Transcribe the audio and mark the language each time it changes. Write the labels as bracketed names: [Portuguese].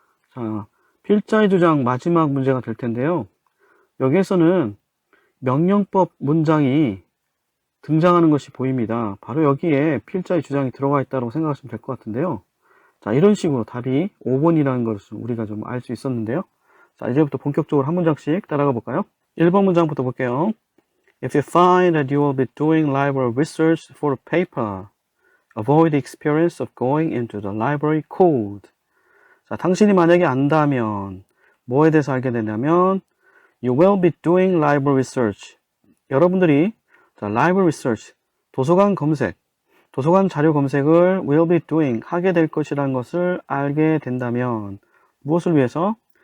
[Korean] 자, 필자의 주장 마지막 문제가 될 텐데요. 여기에서는 명령법 문장이 등장하는 것이 보입니다. 바로 여기에 필자의 주장이 들어가 있다고 생각하시면 될 것 같은데요. 자, 이런 식으로 답이 5번이라는 것을 우리가 좀 알 수 있었는데요. 자, 이제부터 본격적으로 한 문장씩 따라가 볼까요? 1번 문장부터 볼게요. [English] If you find that you will be doing library research for a paper, avoid the experience of going into the library cold. [Korean] 자, 당신이 만약에 안다면 뭐에 대해서 알게 되냐면 [English] You will be doing library research. [Korean] 여러분들이 자, library research, 도서관 검색, 도서관 자료 검색을 [English] will be doing, [Korean] 하게 될 것이라는 것을 알게 된다면 무엇을 위해서?